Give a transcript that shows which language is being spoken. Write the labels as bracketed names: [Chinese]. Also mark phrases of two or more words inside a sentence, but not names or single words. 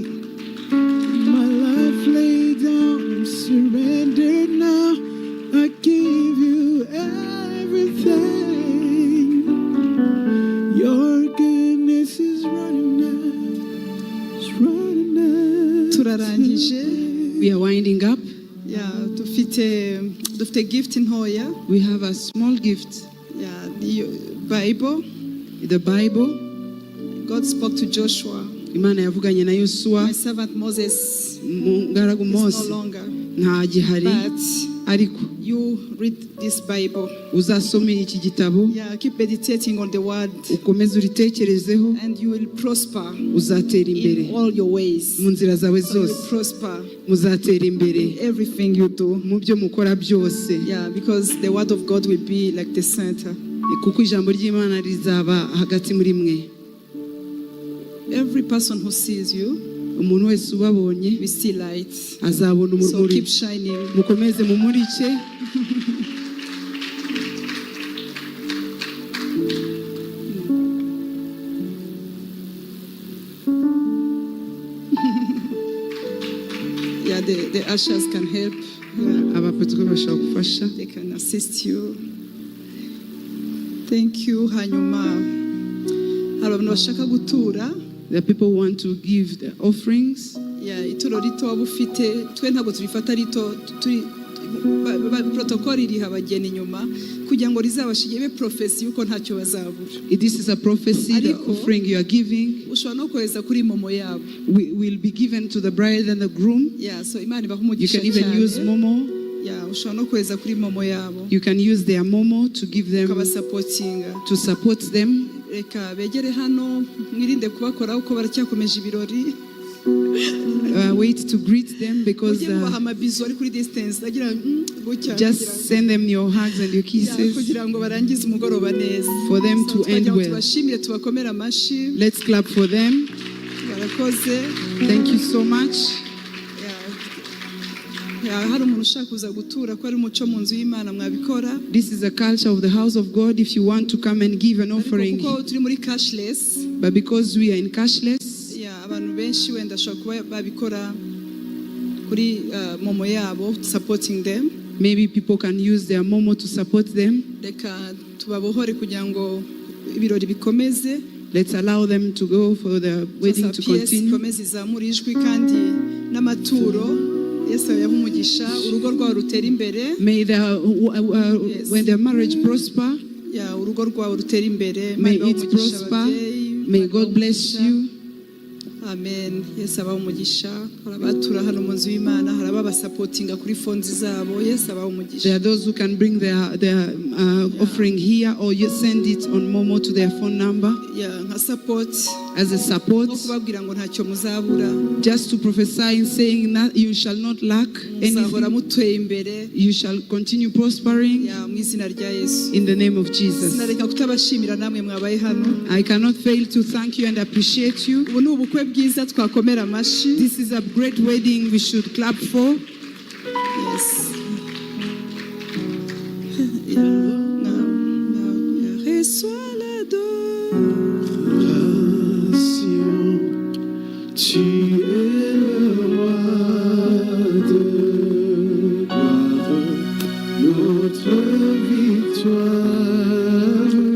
[English] My life laid down, I'm surrendered now. I give you everything. Your goodness is running after. [Kinyarwanda] Turarangije. [English] We are winding up. [Kinyarwanda] Dufite gift ntoya. [English] We have a small gift. Bible. The Bible. God spoke to Joshua. [Kinyarwanda] Imana yavuganye na Yosua. [English] My servant Moses [Kinyarwanda] Mungaragu [English] is no [Kinyarwanda] Mose [English] longer. [Kinyarwanda] nta gihari, [English] But [Kinyarwanda] ariko [English] you read this Bible. [Kinyarwanda] uzasome iki gitabo, [English] Keep meditating on the word, [Kinyarwanda] ukomeze uritekerezeho, [English] and you will prosper [Kinyarwanda] uzatera imbere [English] in all your ways. [Kinyarwanda] mu nzira zawe [English] So you will [Kinyarwanda] zose, [English] prosper [Kinyarwanda] muzatera imbere [English] in everything you do. [Kinyarwanda] mu byo mukora byose, [English] Because the word of God will be like the center. [Kinyarwanda] kuko ijambo ry'Imana rizaba hagati muri mwe. [English] Every person who sees you [Kinyarwanda] Umuntu wese ubabonye [English] will see light. [Kinyarwanda] azabona [English] So [Kinyarwanda] urumuri. [English] keep shining. [Kinyarwanda] Mukomeze mumurike. [English] The ushers can help. [Kinyarwanda] Abapatswe bashaka gufasha. [English] They can assist you. Thank you. [Kinyarwanda] Hanyuma hari abantu bashaka gutura. [English] The people want to give the offerings. [Kinyarwanda] Ituro rito waba ufite, twe ntabwo turifata rito, protocol iriha abageni inyuma kugira ngo rizabashige be prophecy yuko ntacyo bazabura. [English] This is a prophecy, the offering you are giving. [Kinyarwanda] Ushobora no kohereza kuri momo yabo. [English] Will be given to the bride and the groom. [Kinyarwanda] So Imana ibaha [English] You [Kinyarwanda] umugisha [English] can even [Kinyarwanda] cyane. [English] use Momo. [Kinyarwanda] Ushobora no kohereza kuri momo yabo. [English] You can use their Momo to give them, [Kinyarwanda] Ukabasupportinga. [English] to support them. [Kinyarwanda] Reka begere hano mwirinde kubakora uko baracyakomeje ibirori. [English] Wait to greet them because just send them your hugs and your kisses for them to end well. Let's clap for them. Thank you so much. This is a culture of the house of God. If you want to come and give an offering, but because we are in cashless, [Kinyarwanda] abantu benshi wenda ashobora kuba babikora kuri momo yabo, [English] supporting them. Maybe people can use their Momo to support them. [Kinyarwanda] Reka tubabohore kugira ngo ibirori bikomeze. [English] Let's allow them to go for the wedding to continue. [Kinyarwanda] Ikomeze izamura ijwi kandi n'amaturo Yesu yaha umugisha urugo rwawe rutera imbere. [English] May when their marriage prosper, [Kinyarwanda] urugo rwawe rutera imbere. [English] May it prosper. May God bless you. [Kinyarwanda] Amen. Yesu abaha umugisha. Harabatura hano mu nzu y'Imana, harababa supportinga kuri phones zabo. Yesu abaha umugisha. [English] There are those who can bring their offering here, or you send it on Momo to their phone number. [Kinyarwanda] Nka support. [English] As a support. [Kinyarwanda] Kubabwira ngo ntacyo muzabura. [English] Just to prophesy, saying that you shall not lack anything. [Kinyarwanda] Muteye imbere. [English] You shall continue prospering. [Kinyarwanda] Mu izina rya Yesu. [English] In the name of Jesus. [Kinyarwanda] Sinareka kutabashimira namwe mwabaye hano. [English] I cannot fail to thank you and appreciate you. [Kinyarwanda] Ubu ni ubukwe bwiza twakomera amashi. [English] This is a great wedding we should clap for. Yes. [French] Reçois l'adoration. Tu es le roi de gloire, notre victoire.